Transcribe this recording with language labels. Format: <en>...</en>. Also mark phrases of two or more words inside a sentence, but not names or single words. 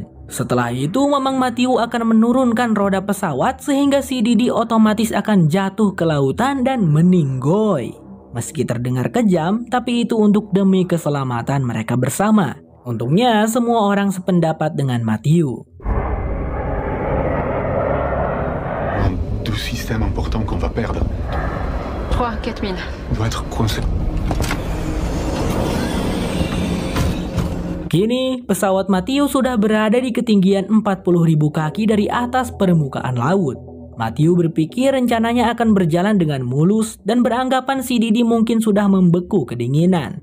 <id>Setelah itu Mamang Matthew akan menurunkan roda pesawat sehingga si Didi otomatis akan jatuh ke lautan dan meninggoy. Meski terdengar kejam, tapi itu untuk demi keselamatan mereka bersama. Untungnya semua orang sependapat dengan Matthew.</id> <fr>Deux systèmes importants qu'on va perdre. 3 4000. Doit être coincé.</fr> <id>Kini, pesawat Matthew sudah berada di ketinggian 40.000 kaki dari atas permukaan laut. Matthew berpikir rencananya akan berjalan dengan mulus dan beranggapan si Didi mungkin sudah membeku kedinginan.</id>